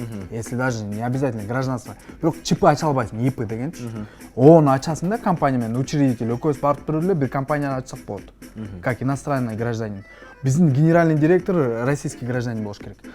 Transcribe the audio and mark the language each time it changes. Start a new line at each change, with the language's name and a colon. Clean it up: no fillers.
Russian: Если даже не обязательно гражданство.
Kyrgyz: Бирок ЧП ача албайсың, ИП дегенчи. ОООну ачасың да компания менен, учредитель, экөөбүз барып туруп эле бир компанияны ачсак болот.
Russian: Как иностранный гражданин.
Kyrgyz: Биздин
Russian: генеральный директор российский гражданин
Kyrgyz: болуш керек.